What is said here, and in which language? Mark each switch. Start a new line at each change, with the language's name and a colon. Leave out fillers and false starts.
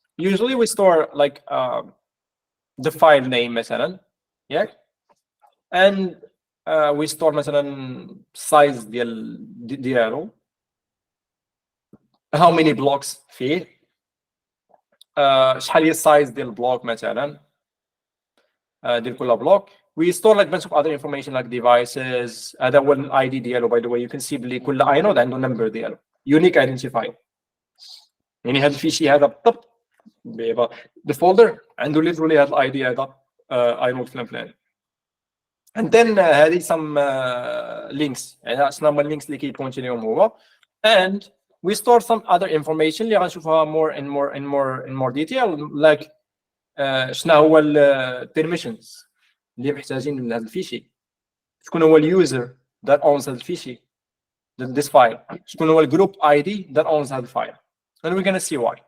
English: Usually we store like the file name مثلا, yeah, and we store مثلا size ديالو, how many blocks فيه,
Arabic: شحال هي size ديال البلوك مثلا, ديال كل بلوك.
English: We store like bunch of other information like devices. هذا هو ال ID ديالو by the way. You can see
Arabic: بلي كل
English: inode عنده number ديالو unique identifier.
Arabic: يعني هذا الفيشي هذا بالضبط
English: the folder
Arabic: عنده literally هذا ال ID هذا inode فلان.
English: And then
Arabic: هذه
English: some links.
Arabic: يعني شنو هما links اللي كيبوينت ليهم هو.
English: And we store some other information
Arabic: اللي غنشوفها
English: in more detail like
Arabic: شنو هو ال permissions اللي محتاجين لهذا الفيشي, شكون هو اليوزر
English: that owns
Arabic: هذا الفيشي
English: this file,
Arabic: شكون هو الجروب
English: ID that owns
Arabic: هذا الفايل,
English: and we're gonna see why.